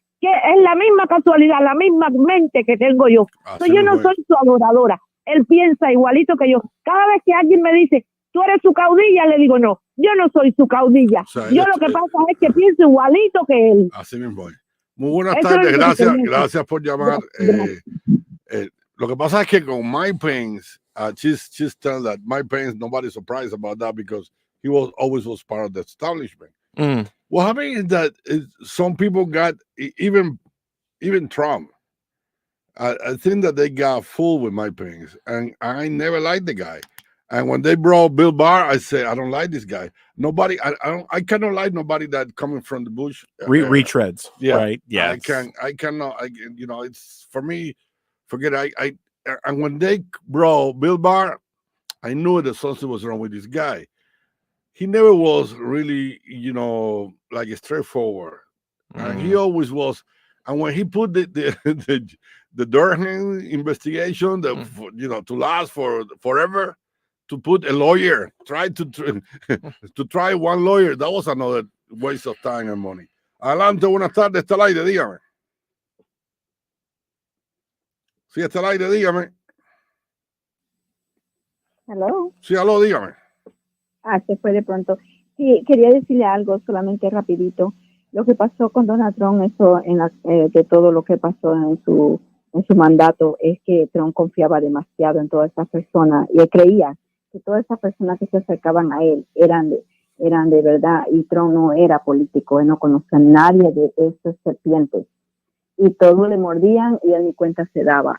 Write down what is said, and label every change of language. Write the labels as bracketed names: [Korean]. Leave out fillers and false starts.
[Spanish] Que es la misma casualidad, la misma mente que tengo yo. Entonces, yo no soy su adoradora. Él piensa igualito que yo. Cada vez que alguien me dice, tú eres su caudilla, le digo, no, yo no soy su caudilla. O sea, yo lo que pasa es que pienso igualito que él. Así mismo voy. Muy buenas tardes, gracias por llamar. Lo que pasa es que con [English] Mike Pence, she's telling that Mike Pence, nobody's surprised about that because he always was part of the establishment. What happened is that some people got, even Trump, I think that they got fooled with Mike Pence, and I never liked the guy. And when they brought Bill Barr, I said, I don't like this guy. Nobody, I cannot like nobody that coming from the Bush. Retreads, yeah, right? Yeah, I cannot, it's for me, forget it. And when they brought Bill Barr, I knew that something was wrong with this guy. He never was really, like straightforward. And he always was. And when he put the Durham investigation, to last for forever, to put a lawyer, to try one lawyer, that was another waste of time and money. [Spanish] Adelante, buenas tardes, está al aire, dígame. Sí, está al aire, dígame. [English] Hello. [Spanish] Sí, aló, dígame. Se fue de pronto. Sí, quería decirle algo solamente rapidito. Lo que pasó con Donald Trump, eso de todo lo que pasó en su mandato, es que Trump confiaba demasiado en todas esas personas y él creía que todas esas personas que se acercaban a él eran de verdad, y Trump no era político, él no conocía a nadie de esas serpientes y todos le mordían y él ni cuenta se daba.